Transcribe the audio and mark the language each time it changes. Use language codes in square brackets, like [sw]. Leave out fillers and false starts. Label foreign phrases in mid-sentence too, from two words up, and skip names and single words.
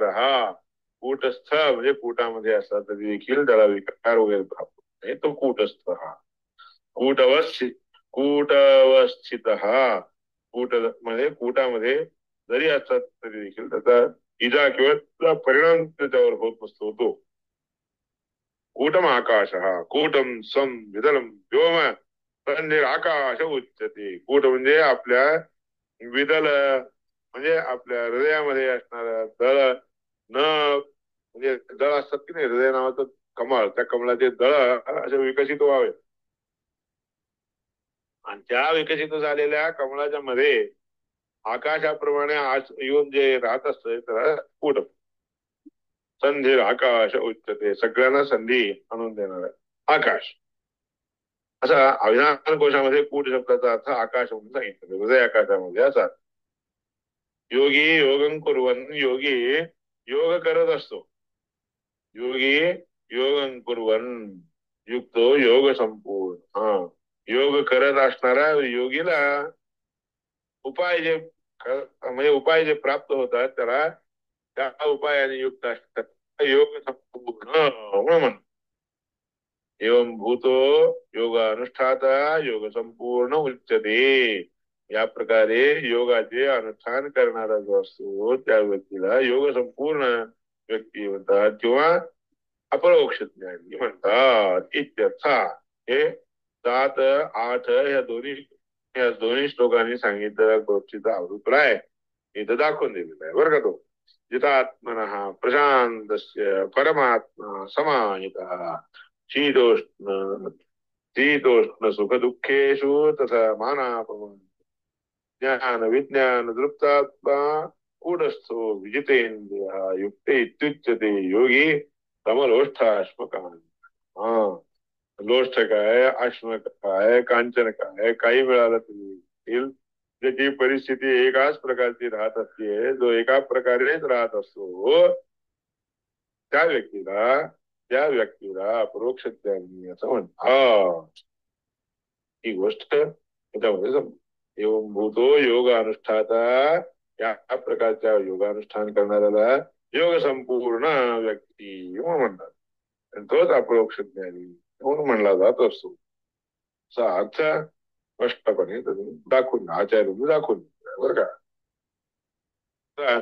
[mr] हा कूटस्थ म्हणजे कूटामध्ये असला तरी देखील त्याला विकार वगैरे प्राप्त नाही, तो कूटस्थ. हा कूटवस्थित, हा कूट म्हणजे कूटामध्ये जरी असतात तरी देखील त्याचा इजा किंवा परिणाम त्याच्यावर होत नसतो तो. [sa] कूटम आकाश, कूटम सम विदलम व्योम आकाश उच्यते. [mr] कूट म्हणजे आपल्या विदल म्हणजे आपल्या हृदयामध्ये असणारा दळ न म्हणजे दळ असतात की नाही, हृदय नावाचं कमळ, त्या कमळाचे दळ असे विकसित व्हावे. आणि त्या विकसित झालेल्या कमळाच्या मध्ये आकाशाप्रमाणे आज येऊन जे राहत असतं त्याला कुट. [sa] संधी आकाश उच्चते, [mr] सगळ्यांना संधी आणून देणार आकाश. असा अभिधान कोशामध्ये कूट शब्दाचा अर्थ आकाश म्हणून सांगितलं, हृदय आकाशामध्ये असा. [sa] योगी योगं कुर्वन, [mr] योगी योग करत असतो. [sa] योगी योगं कुर्वन, युक्तो योग संपूर्ण. [mr] हा, योग करत असणारा योगीला उपाय जे म्हणजे उपाय जे प्राप्त होतात त्याला त्या उपायाने युक्त असतात योग संपूर्ण म्हणून. [sa] एवं भूतो योग अनुष्ठाता योग संपूर्ण उच्चते. [mr] या प्रकारे योगाचे अनुष्ठान करणारा जो असतो त्या व्यक्तीला योग संपूर्ण व्यक्ती म्हणतात किंवा अपरोक्ष ज्ञानी म्हणतात इत्यर्थ. हे 7, 8 या दोन्ही श्लोकांनी सांगितलेल्या गोष्टीचा अभिप्राय इथं दाखवून दिलेला आहे बरं का. [sa] तो जितात्मनः प्रशांतस्य परमात्मा समाहितः शीतोष्ण शीतोष्ण सुख दुःखेषु तथा मानापमान ज्ञान विज्ञान दृप्तात्मा कूटस्थो विजितेन्द्रियः युक्ते इत्युच्यते योगी समलोष्ठाश्मकान्. [mr] हा, लोष्ठ काय, अश्म काय, कांचन काय, काही मिळालं तरी ज्याची परिस्थिती एकाच प्रकारची राहत असते, जो एका प्रकारेच राहत असतो, त्या व्यक्तीला अपरोक्ष ज्ञानी असं म्हणतात. ही गोष्ट त्याच्यामध्ये समज [sa] एवं भूतो योग अनुष्ठाता, [mr] या प्रकारच्या योगानुष्ठान करणाऱ्याला योग संपूर्ण व्यक्ती म्हणतात. आणि तोच अपरोक्ष ज्ञानी म्हणून म्हणला जात असतो. असा अर्थ स्पष्टपणे दाखवून आचार्यांनी दाखवून बरं का.